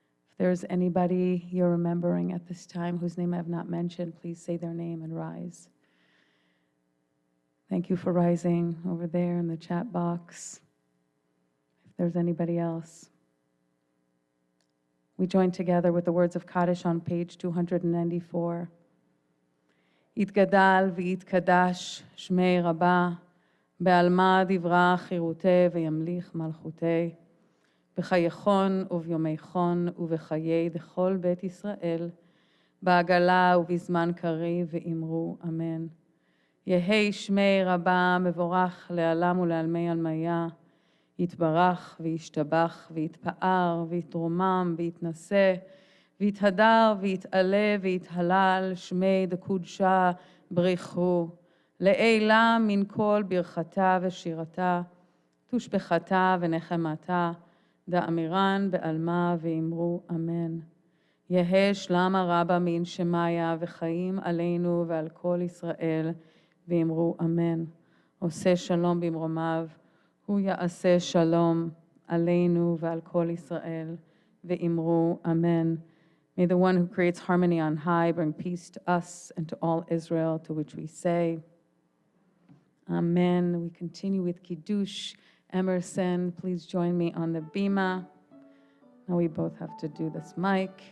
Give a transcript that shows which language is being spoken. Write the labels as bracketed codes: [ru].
[en] If there's anybody you're remembering at this time whose name I have not mentioned, please say their name and rise. Thank you for rising over there in the chat box. If there's anybody else. We join together with the words of Kaddish on page 294. [arc] יתגדל ויתקדש שמי רבה, בעלמא דברה חירותי וימליך מלכותי, בחייכון וביומייכון ובחיי דכל בית ישראל, בעגלה ובזמן קריב ואמרו אמן. יהי שמי רבה מבורך לעלם ולעלמי עלמיה, יתברך וישתבח ויתפאר ויתרומם ויתנשא, ויתהדר ויתעלה ויתהלל, שמי דקודשה בריחו, לעילה מן כל ברכתה ושירתה, תושבחתה ונחמתה, דאמירן בעלמה ואמרו אמן. יהא שלמה רבה מן שמיה וחיים עלינו ועל כל ישראל, ואמרו אמן. [he] עושה שלום במרומיו, הוא יעשה שלום עלינו ועל כל ישראל, ואמרו אמן. [en] May the one who creates harmony on high bring peace to us and to all Israel, to which we say, Amen. We continue with Kiddush. Emerson, please join me on the bima. Now we both have to do this mic.